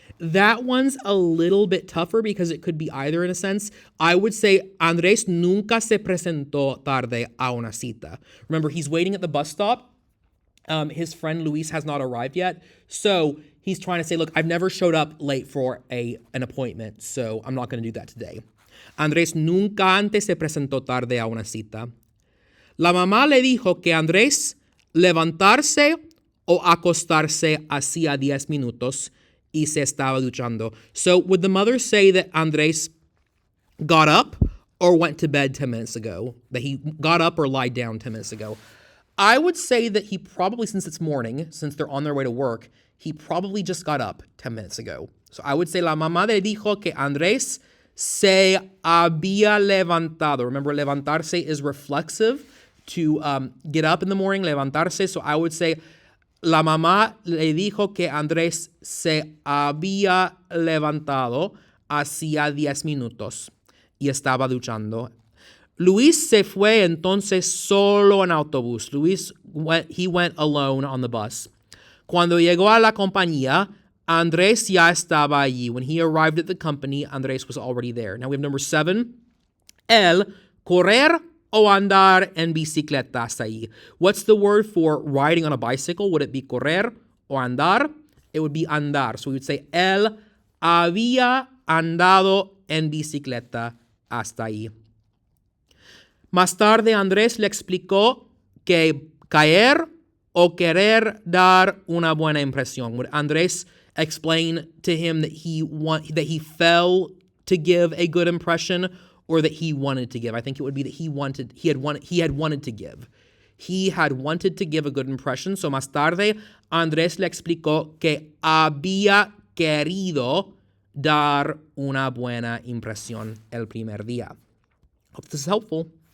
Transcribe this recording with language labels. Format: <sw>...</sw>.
<en>That one's a little bit tougher because it could be either in a sense. I would say</en> <es>Andrés nunca se presentó tarde a una cita.</es> <en>Remember, he's waiting at the bus stop. His friend Luis has not arrived yet. So he's trying to say, look, I've never showed up late for an appointment, so I'm not going to do that today.</en> <es>Andrés nunca antes se presentó tarde a una cita. La mamá le dijo que Andrés levantarse o acostarse hacía 10 minutos y se estaba duchando.</es> <en>So would the mother say that Andrés got up or went to bed 10 minutes ago? That he got up or lied down 10 minutes ago? I would say that he probably, since it's morning, since they're on their way to work, he probably just got up 10 minutes ago. So I would say</en> <es>la mamá le dijo que Andrés se había levantado.</es> <en>Remember, levantarse is reflexive to get up in the morning, levantarse. So I would say</en> <es>La mamá le dijo que Andrés se había levantado hacía 10 minutos y estaba duchando. Luis se fue entonces solo en autobús.</es> <en>He went alone on the bus.</en> <es>Cuando llegó a la compañía, Andrés ya estaba allí.</es> <en>When he arrived at the company, Andrés was already there. Now we have number 7.</en> <es>El correr o andar en bicicleta hasta ahí.</es> <en>What's the word for riding on a bicycle? Would it be correr o andar? It would be andar. So we would say,</en> <es>él había andado en bicicleta hasta ahí. Más tarde, Andrés le explicó que caer o querer dar una buena impresión.</es> <en>Would Andrés explain to him that he fell to give a good impression, or that he wanted to give? I think it would be that he had wanted to give. He had wanted to give a good impression.</en> <es>So más tarde, Andrés le explicó que había querido dar una buena impresión el primer día.</es> <en>Hope this is helpful.</en>